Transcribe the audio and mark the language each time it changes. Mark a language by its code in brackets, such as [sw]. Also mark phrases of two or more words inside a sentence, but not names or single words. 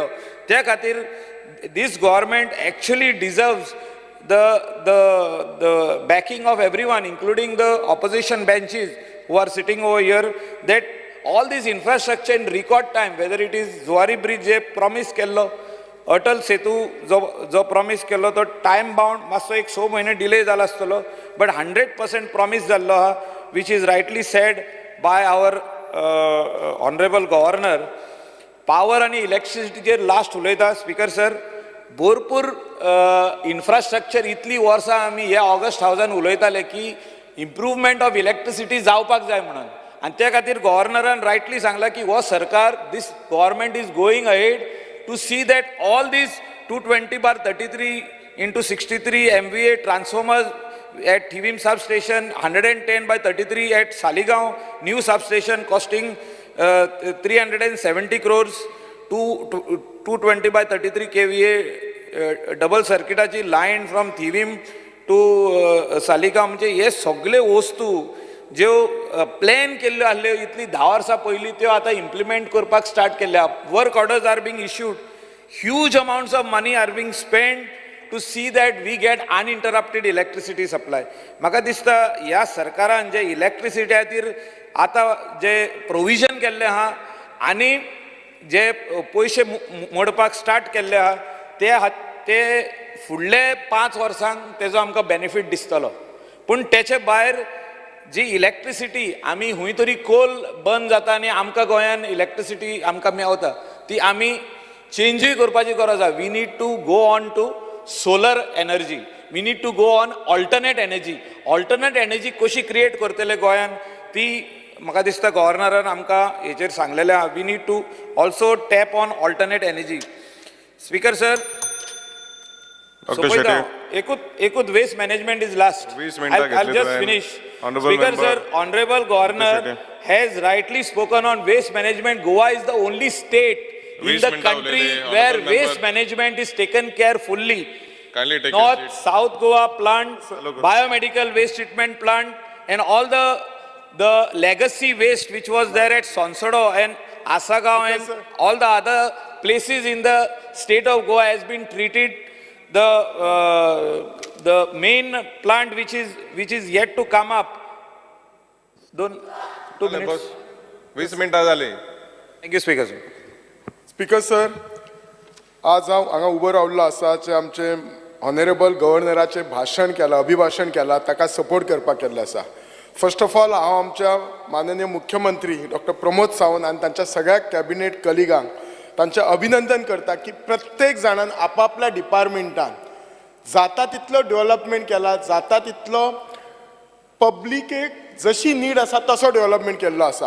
[kok] त्या खातीर [en] this government actually deserves the backing of everyone, including the opposition benches who are sitting over here, that all this infrastructure in record time, whether it is Zuari Bridge [kok] je promise kello, [en] Atal Setu [kok] jo promise kello, to time bound masso ek 6 mahine delay jala astalo, [en] but 100% promise [kok] jallo ha, [en] which is rightly said by our honorable governor. Power and electricity [kok] je last ulayta. [en] Speaker sir, [kok] भरपूर इन्फ्रास्ट्रक्चर इतली वर्सां आमी ह्या ऑगस्ट हावजान उलयताले की [en] improvement of electricity [kok] जावपाक जाय म्हणून. आनी त्या खातीर गव्हर्नरान रायटली सांगला की हो सरकार, [en] this government is going ahead to see that all these 220/33 into 63 MVA transformers at Thivim substation, 110/33 at Saligaon new substation costing 370 crores, 220/33 kVA [kok] डबल सर्किटाची लायन [en] from Thivim to Saligaon. [kok] म्हणजे हे सगळे वस्तू ज्यो प्लॅन केल्ल्यो आसल्यो इतली 10 वर्सां पयलीं त्यो आतां इम्प्लिमेंट करपाक स्टार्ट केल्या. [en] work orders are being issued, huge amounts of money are being spend to see that we get uninterrupted electricity supply. [kok] म्हाका दिसता ह्या सरकारान जे इलेक्ट्रिसिटी खातीर आतां जे प्रोविजन केल्लें आहा आनी जे पयशे मोडपाक स्टार्ट केल्ले आहा ते फुडले 5 वर्सांक तेजो आमकां बेनिफीट दिसतलो. पूण तेचे भायर जी इलेक्ट्रिसिटी आमी हूंय तरी कोल बंद जाता आनी आमकां गोंयान इलेक्ट्रिसिटी आमकां मेवता, ती आमी चेंजूय करपाची गरज आहा. [en] we need to go on to solar energy, we need to go on alternate energy. alternate energy [kok] कशी क्रिएट करतले गोंयान ती म्हाका दिसता गव्हर्नरान आमकां हेचेर सांगलेलें आहा. [en] we need to also tap on alternate energy. Speaker sir, एकूच waste management is last. I'll just finish. Speaker sir, honorable governor has rightly spoken on waste management. Goa is the only state in the country where waste management is taken care fully. North, South Goa plant, biomedical waste treatment plant, and all the legacy waste which was there at Sonsodo and Asagaon and all the other places in the state of Goa has been treated. The main plant which is yet to come up. 2 minutes. [kok] 20 मिनिटां जाली. [en] Thank you, Speaker sir. Speaker sir, [kok] आज हांव हांगा उबो रावल्लो आसा जे आमचे ऑनरेबल गव्हर्नराचे भाशण केलां अभिभाशण केलां ताका सपोर्ट करपाक केल्लें आसा. [en] first of all [kok] हांव आमच्या माननीय मुख्यमंत्री डॉक्टर प्रमोद सावंत आनी तांच्या सगळ्या कॅबिनेट कलिगांक तांचें अभिनंदन करता की प्रत्येक जाणान आपापल्या डिपार्टमेंटान जाता तितलो डेव्हलपमेंट केला, जाता तितलो पब्लिकेक जशी नीड आसा तसो डेव्हलपमेंट केल्लो आसा.